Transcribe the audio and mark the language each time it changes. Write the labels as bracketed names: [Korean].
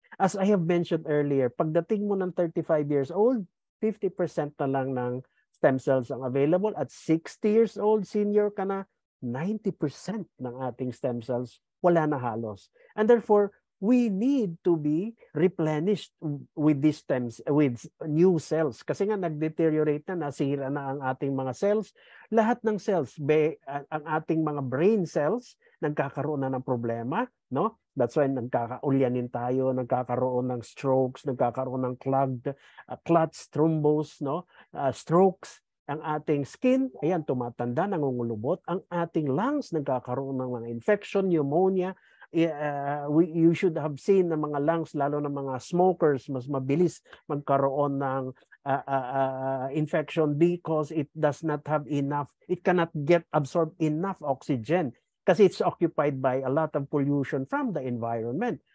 [English] As I have mentioned earlier, [Filipino] pagdating mo ng [English] 35 years old, 50% [Filipino] na lang ng [English] stem cells ang available. [Filipino] At 60 years old, senior ka na, 90% ng ating stem cells wala na halos. [English] And therefore, we need to be replenished with these with new cells. [Filipino] Kasi nga nag-deteriorate na, nasira na ang ating mga cells. Lahat ng cells, ang ating mga brain cells, nagkakaroon na ng problema, no? [English] That's why [Filipino] nagkakaulyanin tayo, nagkakaroon ng strokes, nagkakaroon ng clots, thrombus, no? Strokes. Ang ating skin, ayan, tumatanda, nangungulubot. Ang ating lungs, nagkakaroon ng mga infection, pneumonia. [English] You should have seen [Filipino] na mga lungs, lalo na mga [English] smokers, [Filipino] mas mabilis magkaroon ng [English] infection because it does not have enough, it cannot get absorb enough oxygen [Filipino] kasi [English] it's occupied by a lot of pollution from the environment.